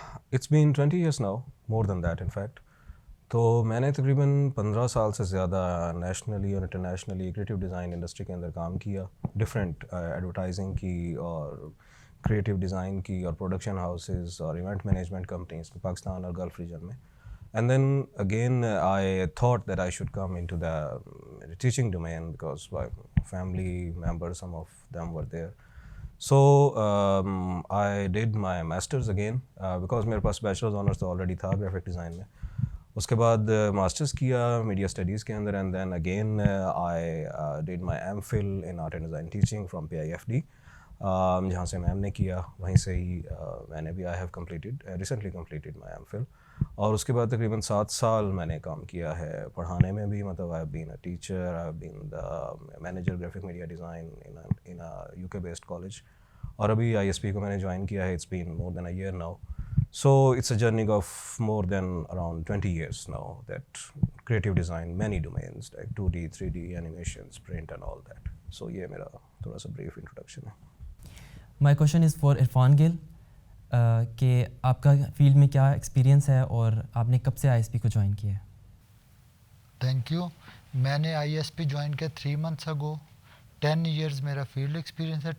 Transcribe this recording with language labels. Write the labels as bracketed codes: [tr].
[en] It's been 20 years now, more than that in fact. [ur] تو میں نے تقریباً 15 سال سے زیادہ نیشنلی اور انٹرنیشنلی کریٹیو ڈیزائن انڈسٹری کے اندر کام کیا، ڈفرینٹ ایڈورٹائزنگ کی اور کریٹیو ڈیزائن کی اور پروڈکشن ہاؤسز اور ایونٹ مینجمنٹ کمپنیز پاکستان اور گلف ریجن میں. [en] And then again, I thought that I should come into the teaching domain because my family members, some of them were there. So I did my masters again because [ur] میرے پاس bachelors honours تو already تھا graphic design میں. اس کے بعد masters کیا media studies کے اندر, [en] and then again I did my MPhil in art and design teaching from PIFD, [ur] جہاں سے میم نے کیا وہیں سے ہی میں نے بھی [en] I have recently completed my MPhil. [ur] اور اس کے بعد تقریباً 7 سال میں نے کام کیا ہے پڑھانے میں بھی, مطلب [en] I have been a teacher, I have been the manager graphic media design in a UK based college. [ur] اور ابھی ISP کو میں نے جوائن کیا ہے, [en] it's been more than a year now. So it's a journey of more than around 20 years now, that creative design, many domains like 2D, 3D, animations, print and all that. [ur] So یہ میرا تھوڑا سا brief introduction ہے. [en] My question is for [ur] Irfan گل کہ آپ کا field میں کیا ایکسپیرینس ہے اور آپ نے کب سے ISP کو جوائن کیا ہے؟ [en] Thank you. [ur] میں نے ISP جوائن کیا [en] 3 months ago. [ur] 10 years میرا فیلڈ ایکسپیرینس ہے.